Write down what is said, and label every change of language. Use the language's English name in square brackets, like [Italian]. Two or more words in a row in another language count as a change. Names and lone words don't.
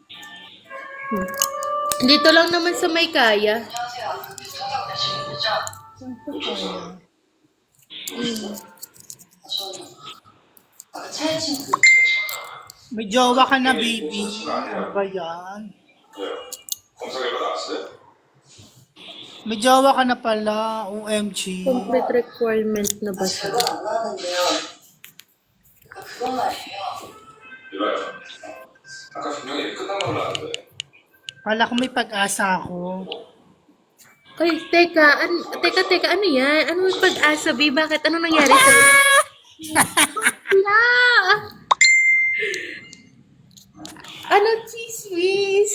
[Filipino] Dito lang naman sa may kaya. Saan ba kaya? May jowa ka na, baby. Ano ba yan? [Korean] 왜요? 검사 결과 나왔어요? [Filipino] May jowa ka na pala, OMG. [English] Complete requirement [Filipino] na ba siya? [Korean] 안 나왔는데요. 그거 말이에요. 이봐요. 아까 분명히 끝난 걸로 아는데. [Filipino] Kala ko may pag-asa ako. Ay, teka, ano yan? Ano yung pag-asa, B? Bakit? Ano nangyari sa... Wala! Ano, chismis?